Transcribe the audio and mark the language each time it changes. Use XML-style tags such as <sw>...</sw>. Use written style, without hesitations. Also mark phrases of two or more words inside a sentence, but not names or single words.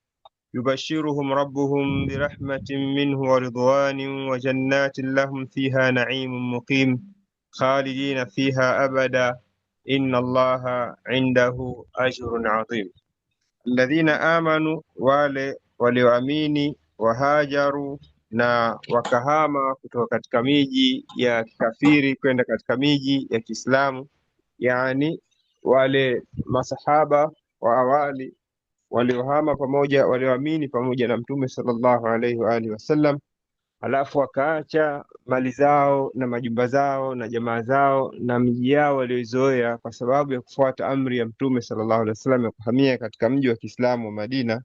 <ar>يبشرهم ربهم برحمة منه ورضوان وجنات لهم فيها نعيم مقيم خالدين فيها أبدا إن الله عنده أجر عظيم. الذين آمنوا</ar> <sw>walioamini, wahajaru na wakahama kutoka katika miji ya kikafiri kwenda katika miji ya Kiislamu, yani wale masahaba wa awali waliohama pamoja, walioamini pamoja na Mtume</sw> <ar>صلى الله عليه وعلى آله وسلم,</ar> <sw>halafu wakaacha mali zao na majumba zao na jamaa zao na miji yao walioizoea kwa sababu ya kufuata amri ya Mtume</sw> <ar>صلى الله عليه وسلم</ar> <sw>ya kuhamia katika mji wa Kiislamu wa Madina.</sw>